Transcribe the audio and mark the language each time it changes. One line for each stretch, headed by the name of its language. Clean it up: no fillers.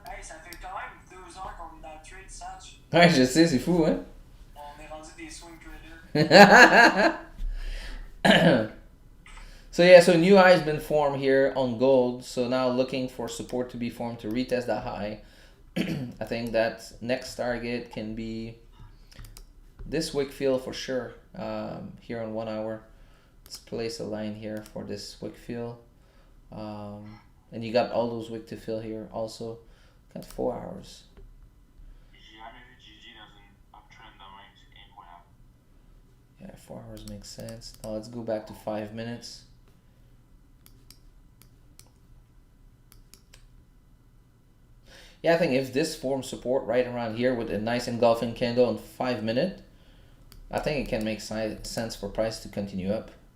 French: Hey, ça fait quand même 2 heures qu'on est dans le trade, Satch. Ouais, je sais, c'est fou, hein? On est rendu des swing traders.
English: So yeah, so new high has been formed here on gold. So now looking for support to be formed to retest that high. I think that next target can be this wick fill for sure. Here on 1 hour, let's place a line here for this wick fill. And you got all those wick to fill here also. Got 4 hours.
French: J'ai jamais vu GG dans une uptrend de même, c'est incroyable.
English: Yeah, 4 hours makes sense. Now let's go back to 5 minutes. Yeah, I think if this forms support right around here with a nice engulfing candle in 5 minutes, I think it can make sense for price to continue up.